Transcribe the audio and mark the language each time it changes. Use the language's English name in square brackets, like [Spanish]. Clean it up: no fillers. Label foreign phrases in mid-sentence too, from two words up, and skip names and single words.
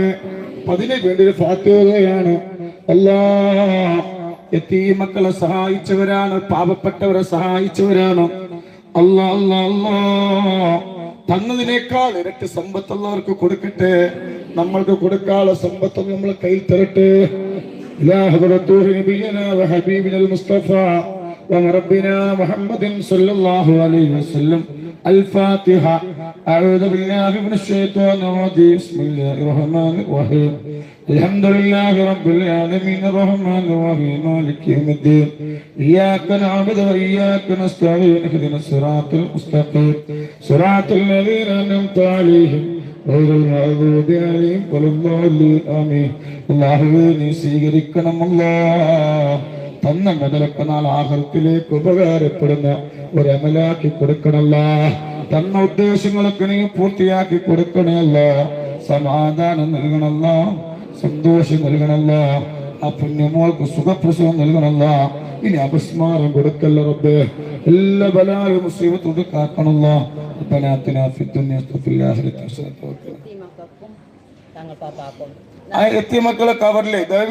[Malayalam] അതിനു വേണ്ടി ഒരു ഫാത്തിഹയാണ്. അല്ലാഹ് യതീമക്കളെ സഹായിച്ചവരാണ്, പാവപ്പെട്ടവരെ സഹായിച്ചവരാണ്. അല്ലാഹ് അല്ലാഹ് അല്ലാഹ് തന്നതിനേക്കാൾ ഇരട്ടി സമ്പത്ത് അല്ലാഹുവർക്ക് കൊടുക്കട്ടെ. നമ്മൾക്ക് കൊടുക്കാനുള്ള സമ്പത്ത് നമ്മളെ കയ്യിൽ തരട്ടെ. [Arabic] إلى حضرة نبينا وحبيبنا المصطفى وربنا محمد صلى الله عليه وسلم. الفاتحة. أعوذ بالله من الشيطان الرجيم. بسم الله الرحمن الرحيم. الحمد لله رب العالمين الرحمن الرحيم مالك يوم الدين. إياك نعبد وإياك نستعين. اهدنا الصراط المستقيم صراط الذين أنعمت عليهم غير المغضوب عليهم ولا الضالين. آمين. [Malayalam] അല്ലാഹുവേ നീ സ്വീകരിക്കണം. അല്ലാഹ് തന്ന മുതലൊക്കെ നാളെ ആഖിറത്തിലേക്ക് ഉപകാരപ്പെടുന്ന ഒരു അമലാക്കി കൊടുക്കണമല്ല. തന്ന ഉദ്ദേശങ്ങളൊക്കെ നീ പൂർത്തിയാക്കി കൊടുക്കണമല്ല. സമാധാനം നൽകണമല്ല, സന്തോഷം നൽകണമല്ല. ആ പുണ്യമോൾക്ക് സുഖപ്രസവം നൽകണമല്ല. ഇനി അപസ്മാരം കൊടുക്കല്ല റബ്ബേ. എല്ലാ ബലായും മുസീബത്തും കാക്കണമല്ല. [Arabic] ربنا آتنا في الدنيا وفي الآخرة حسنة وقنا. [Malayalam] ആ എത്തിയ മക്കളെ കവറിലെ